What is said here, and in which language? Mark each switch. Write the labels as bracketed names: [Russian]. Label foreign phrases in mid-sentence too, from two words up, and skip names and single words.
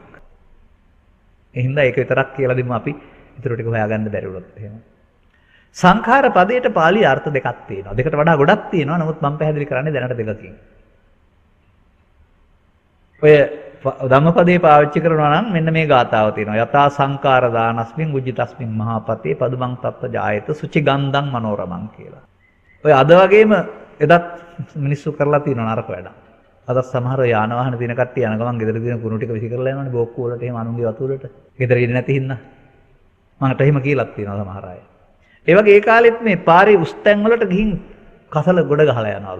[Sinhala] එහෙනම් ඒක විතරක් කියලා දෙමු අපි ඊටු ටික හොයාගන්න බැරි වුණොත් එහෙම. සංඛාර පදයට පාළි අර්ථ දෙකක් තියෙනවා. දෙකට වඩා ගොඩක් තියෙනවා. නමුත් මම පැහැදිලි කරන්නේ දැනට දෙකකින්. ඔය ධම්මපදේ පාවිච්චි කරනවා නම් මෙන්න මේ ගාථාව තියෙනවා. [Pali] යතා සංඛාර දානස්මින් උජ්ජිතස්මින් මහාපතේ පදුමං තත්ත ජායත සුචි ගන්ධං මනෝරමං කියලා. [Sinhala] ඔය අද වගේම එදත් මිනිස්සු කරලා තියෙනවා නරක වැඩක්. අද සමහර යාන වාහන දින කට්ටිය යන ගමන් ගෙදර දින කුණු ටික විසි කරලා යනවනේ බෝක්කු වලට එහෙම අනුන්ගේ වතු වලට. ගෙදර ඉන්නේ නැති හින්දා. මකට එහෙම කියලාත් තියෙනවා සමහර අය. ඒ වගේ ඒ කාලෙත් මේ පාරේ උස්තැන් වලට ගිහින් කසල ගොඩ ගහලා යනවලු.